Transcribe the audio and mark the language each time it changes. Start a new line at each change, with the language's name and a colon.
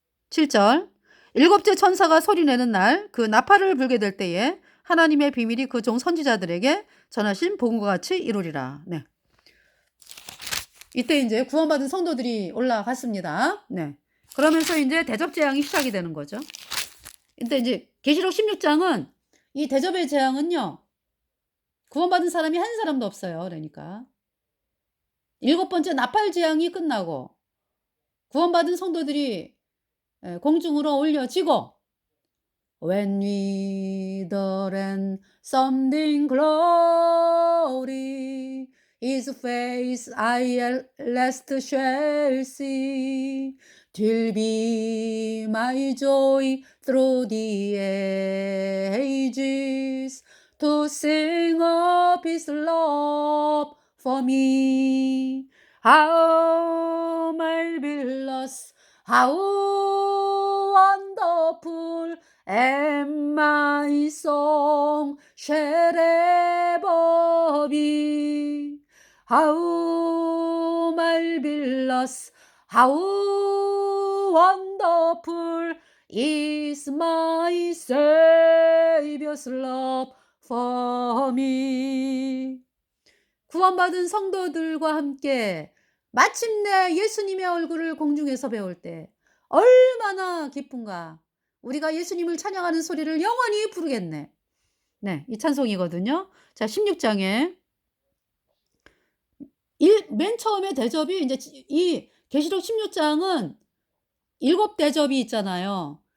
Korean: 7절, 7째 천사가 소리내는 날 그 나팔을 불게 될 때에 하나님의 비밀이 그 종 선지자들에게 전하신 복음과 같이 이루리라. 네. 이때 이제 구원받은 성도들이 올라갔습니다. 네. 그러면서 이제 대접 재앙이 시작이 되는 거죠. 근데 이제 계시록 16장은 이 대접의 재앙은요. 구원받은 사람이 한 사람도 없어요. 그러니까 7번째 나팔 재앙이 끝나고 구원받은 성도들이 공중으로 올려지고
English: When we the land something glory His face I at last shall see. 'Twill be my joy through the ages to sing of His love for me. How marvelous, how wonderful, and my song shall ever be. How marvelous, how wonderful is my Savior's love for me.
Korean: 구원받은 성도들과 함께 마침내 예수님의 얼굴을 공중에서 배울 때 얼마나 기쁜가. 우리가 예수님을 찬양하는 소리를 영원히 부르겠네. 네, 이 찬송이거든요. 자, 16장에 맨 처음에 대접이 이제 이 계시록 16장은 7 대접이 있잖아요.